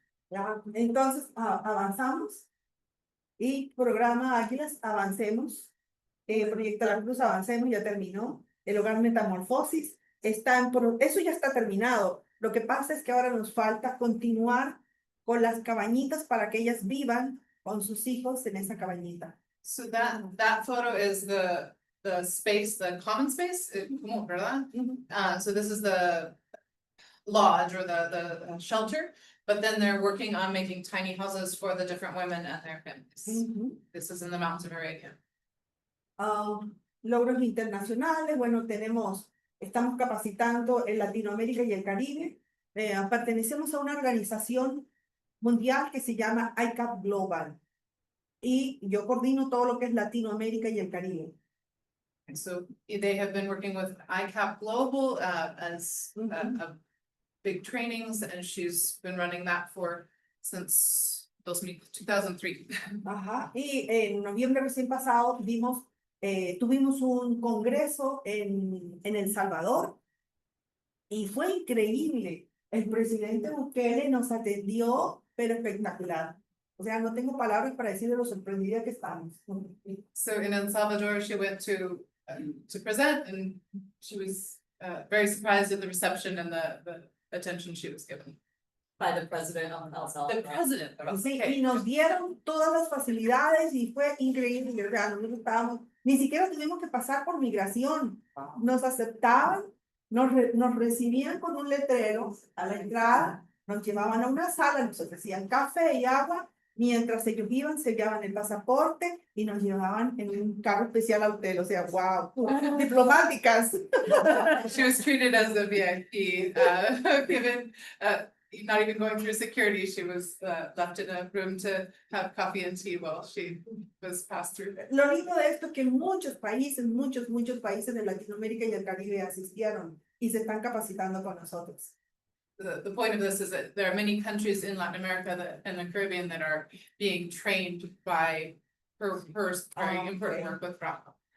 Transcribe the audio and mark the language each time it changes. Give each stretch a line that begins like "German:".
Spanish: Ya, entonces avanzamos y programa Águilas, avancemos. Proyecto La Cruz, avancemos, ya terminó. El hogar Metamorfosis está eso ya está terminado. Lo que pasa es que ahora nos falta continuar con las cabañitas para que ellas vivan con sus hijos en esa cabañita.
English: So that photo is the space, the common space,
Spanish: ¿verdad?
English: So this is the lodge or the shelter, but then they're working on making tiny houses for the different women and their families. This is in the mountains of Arabia.
Spanish: Logros internacionales, bueno, estamos capacitando en Latinoamérica y el Caribe. Pertenecemos a una organización mundial que se llama ICAP Global. Y yo coordino todo lo que es Latinoamérica y el Caribe.
English: And so they have been working with ICAP Global as big trainings, and she's been running that since 2003. Ajá.
Spanish: Y en noviembre recién pasado tuvimos un congreso en El Salvador y fue increíble. El presidente Bukele nos atendió, pero espectacular. O sea, no tengo palabras para decir de lo sorprendida que estamos.
English: So in El Salvador, she went to present, and she was very surprised at the reception and the attention she was given. By the president of El Salvador. The president of
Spanish: Sí,
English: okay.
Spanish: y nos dieron todas las facilidades y fue increíble, o sea, nosotros estábamos, ni siquiera tuvimos que pasar por migración, nos aceptaban, nos recibían con un letrero a la entrada, nos llevaban a una sala, nos ofrecían café y agua, mientras ellos iban, sellaban el pasaporte y nos llevaban en un carro especial al hotel, o sea, wow, diplomáticas.
English: She was treated as a VIP, given, not even going through security, she was left in a room to have coffee and tea while she was passed through there.
Spanish: Lo lindo de esto es que muchos países países de Latinoamérica y el Caribe asistieron y se están capacitando con nosotros.
English: The point of this is that there are many countries in Latin America and the Caribbean that are being trained by her very important work with Rocco.